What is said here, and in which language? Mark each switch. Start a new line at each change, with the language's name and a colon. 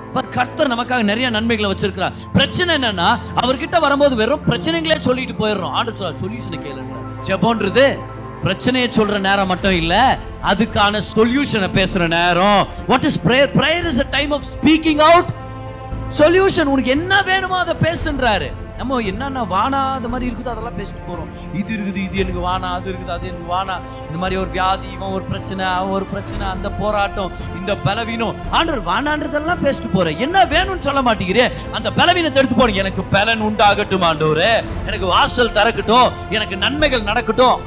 Tamil: கர்த்தர் நமக்காக நிறைய நன்மைகளை வச்சிருக்கிறார். பிரச்சனை என்னன்னா, அவர்கிட்ட வரும்போது வெறும் பிரச்சனைகளே சொல்லிட்டு போயிடுறோம். ஆண்டவர் சொல்யூஷனை கேளுன்றார். ஜெபம்ன்றது பிரச்சனையை சொல்ற நேரம் மட்டும் இல்ல, அதுக்கான சொல்யூஷனை பேசுற நேரம்.
English: What is prayer? Prayer is a time of speaking out solution.
Tamil: உனக்கு என்ன வேணுமோ அதை பேசுன்றாரு. நம்ம என்னன்னா வானாத மாதிரி இருக்குது அதெல்லாம் பேசிட்டு போறோம். இது இருக்குது, இது எனக்கு வானா, அது இருக்குது, அது எனக்கு வானா. இந்த மாதிரி ஒரு வியாதி, இவன் ஒரு பிரச்சனை, அவன் ஒரு பிரச்சனை, அந்த போராட்டம், இந்த பலவீனம், ஆண்டவர் வானான்றதெல்லாம் பேசிட்டு போறேன். என்ன வேணும்னு சொல்ல மாட்டேங்கிறே. அந்த பலவீனத்தை எடுத்து போறீங்க. எனக்கு பலன் உண்டாகட்டும் ஆண்டவரே, எனக்கு வாசல் திறக்கட்டும், எனக்கு நன்மைகள் நடக்கட்டும்.